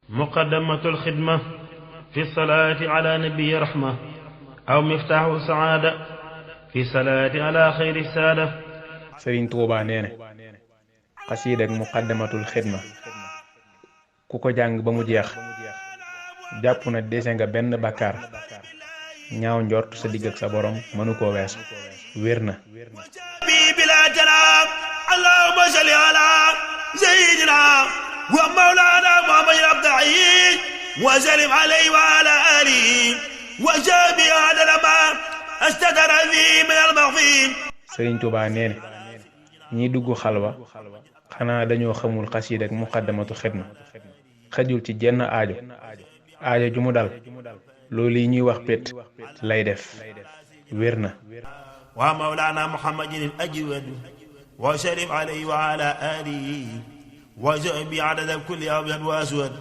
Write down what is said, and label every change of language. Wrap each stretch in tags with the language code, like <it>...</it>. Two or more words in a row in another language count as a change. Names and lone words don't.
<ar>مقدمة الخدمة في الصلاة على نبي الرحمة أو مفتاح السعادة في الصلاة على خير السادة.</ar> <wo>Sëriñ Tuubaa nee na xasiida ak muqaddamatul xidma ku ko jàng ba mu jeex jàpp na dese nga benn bàkkaar ñaaw njort sa digg ak sa borom mënu koo weesu wér na.</wo> <ar>اللهم صل على سيدنا ومولانا محمد العبد وسلم عليه وعلى آله وصحبه عدد ما استتر فيه من المغفين.</ar> <wo>Sëriñ Tuubaa nee na ñiy dugg xalwa xanaa dañoo xamul xasiida ak muqaddamatu xidma xajul ci jenn aajo ju mu dal loolu yi ñuy wax pét lay def wér na.</wo> <ar>ومولانا محمد الأجود وسلم عليه وعلى آله وصحبه عدد كل أبيض وأسود.</ar>